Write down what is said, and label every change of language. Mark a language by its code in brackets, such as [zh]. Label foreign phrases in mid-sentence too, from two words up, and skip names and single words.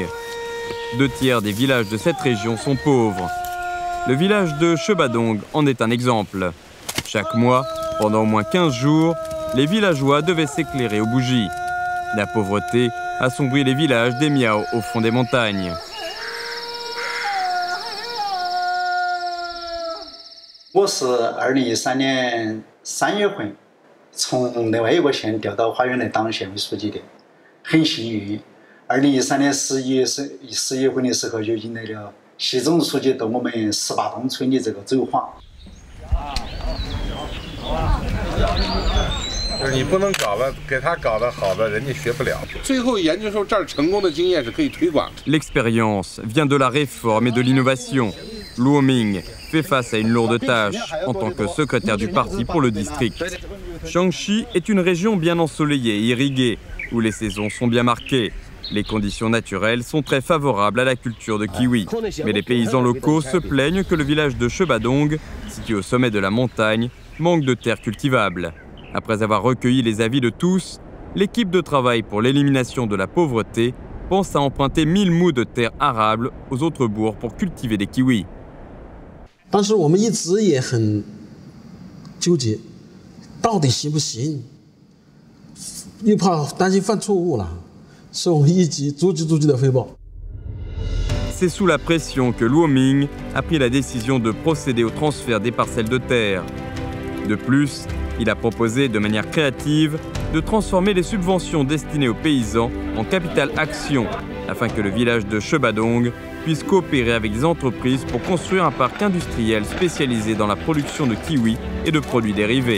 [fr] 2 tiers des villages de cette région sont pauvres. Le village de Shebadong en est un exemple. Chaque mois, pendant au moins 15 jours, les villageois devaient s'éclairer aux bougies. La pauvreté assombrit les villages des Miao au fond des montagnes. [zh] 我是2013年3月份从另外一个县调到花园来当县委书记的，很幸运。2013年11月份的时候，就迎来了习总书记到我们18洞村的这个走访。就是你不能搞得给他搞得好的，人家学不了。最后研究出这儿成功的经验是可以推广。 [fr] L'expérience vient de la réforme et de l'innovation. Luo Ming fait face à une lourde tâche en tant que secrétaire du parti pour le district. Shaanxi est une région bien ensoleillée et irriguée, où les saisons sont bien marquées. Les conditions naturelles sont très favorables à la culture de kiwi. Mais les paysans locaux se plaignent que le village de Shebadong, situé au sommet de la montagne, manque de terres cultivables. Après avoir recueilli les avis de tous, l'équipe de travail pour l'élimination de la pauvreté pense à emprunter 1000 mous de terre arables aux autres bourgs pour cultiver des kiwis. [zh] 但是我们一直也很纠结，到底行不行？又怕担心犯错误了，所以我们一直逐级的汇报。 [fr] C'est sous la pression que Luo Ming a pris la décision de procéder au transfert des parcelles de terre. De plus, il a proposé de manière créative de transformer les subventions destinées aux paysans en capital action, afin que le village de Shebadong puisse coopérer avec des entreprises pour construire un parc industriel spécialisé dans la production de kiwis et de produits dérivés.